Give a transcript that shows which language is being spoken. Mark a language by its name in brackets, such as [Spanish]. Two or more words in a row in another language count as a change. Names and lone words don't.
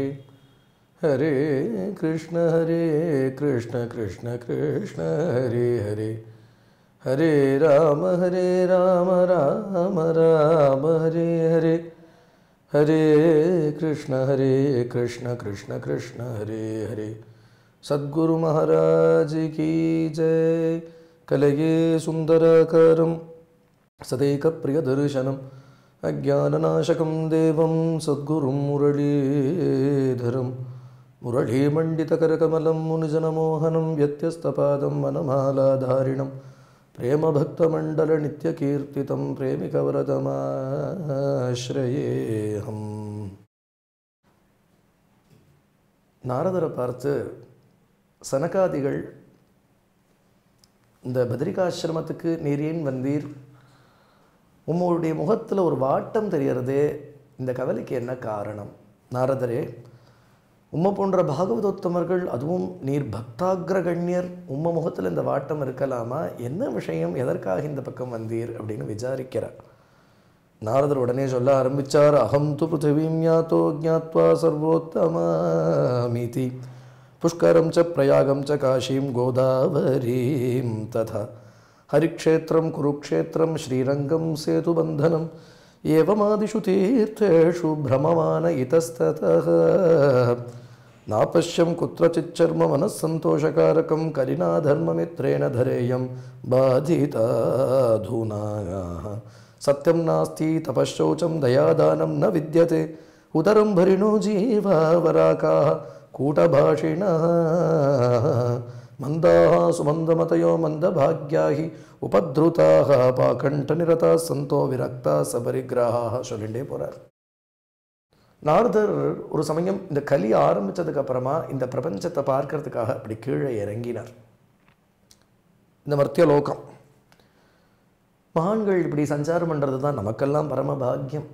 [Sanskrit] हरे कृष्ण कृष्ण कृष्ण हरे हरे, हरे राम राम राम हरे हरे, हरे कृष्ण कृष्ण कृष्ण हरे हरे. सद्गुरु महाराज की जय. कलये सुंदराकारं सदैक प्रिय दर्शनम् अज्ञाननाशकं देवं सद्गुरुं मुरलीधरं मुरलीमण्डितकरकमलं मुनिजनमोहनं व्यत्यस्तपादं वनमालाधारिणं प्रेमभक्तमण्डलनित्यकीर्तितं प्रेमिकवरदमाश्रयेऽहम्. [Tamil] நாரதரை பார்த்து சனகாதிகள், இந்த பத்ரிகாசிரமத்துக்கு நீர் ஏன் வந்தீர்? உம்முடைய முகத்தில் ஒரு வாட்டம் தெரியறதே, இந்த கவலைக்கு என்ன காரணம்? நாரதரே, உம்மை போன்ற பாகவதோத்தமர்கள், அதுவும் நீர் பக்தாகிரகண்யர், உம்ம முகத்தில் இந்த வாட்டம் இருக்கலாமா? என்ன விஷயம், எதற்காக இந்த பக்கம் வந்தீர் அப்படின்னு விசாரிக்கிறார். நாரதர் உடனே சொல்ல ஆரம்பித்தார். [Sanskrit] अहं तु पृथिवीं ज्ञातो ज्ञात्वा सर्वोत्तमामिति पुष्करं च प्रयागं च काशीं गोदावरीं तथा हरिक्षेत्रं कुरुक्षेत्रं श्रीरंगं सेतुबन्धनं एवमादिषु तीर्थेषु भ्रममान इतस्ततः नापश्यं कुत्रचिच्चर्म मनस्सन्तोषकारकं कलिना धर्ममित्रेण धरेयं बाधिताधुना. सत्यं नास्ति तपश्शौचं दयादानं न विद्यते उदरं भरिणो जीवावराकाः कूटभाषिणः मंदाः सुमंदमतयो मंदभाग्याहि उपद्रुताः पाकंठनिरताः सन्तो विरक्ताः सबरिग्राहाः [Tamil] சொல்லிட்டே போறார். நாரதர் ஒரு சமயம் இந்த கலி ஆரம்பிச்சதுக்கு அப்புறமா இந்த பிரபஞ்சத்தை பார்க்கறதுக்காக அப்படி கீழே இறங்கினார். இந்த மர்த்திய லோகம், மகான்கள் இப்படி சஞ்சாரம் பண்ணுறது தான் நமக்கெல்லாம் பரம பாக்கியம்.